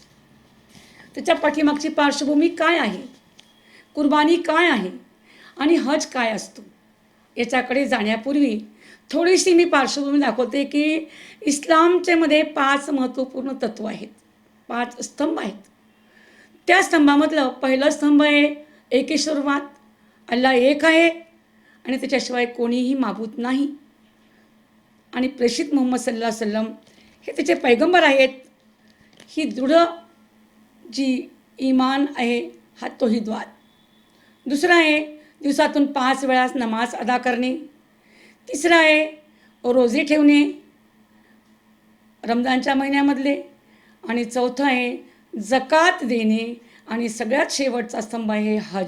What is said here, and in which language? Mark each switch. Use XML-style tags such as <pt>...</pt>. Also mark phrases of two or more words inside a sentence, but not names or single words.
<mr>त्याच्या पाठीमागची पार्श्वभूमी काय आहे, कुर्बानी काय आहे आणि हज काय असतो याच्याकडे जाण्यापूर्वी थोडीशी मी पार्श्वभूमी दाखवते की इस्लामचे मध्ये 5 महत्त्वपूर्ण तत्व आहेत, 5 स्तंभ आहेत। त्या स्तंभामधलं पहिलं स्तंभ आहे एकेश्वरवाद, अल्लाह एक आहे आणि त्याच्याशिवाय कोणीही माबूद नाही आणि प्रेषित मुहम्मद</mr> <ar>صلى الله عليه وسلم</ar> <mr>हे त्याचे पैगंबर आहेत। ही दृढ जी ईमान आहे हा तौहीदवाद। दुसरा आहे दिवसातून 5 वेळा नमाज अदा करणे। तिसरा आहे रोजे ठेवणे रमजानच्या महिन्यामधले आणि चौथं आहे जकात देणे आणि सगळ्यात शेवटचा स्तंभ आहे हज।</mr>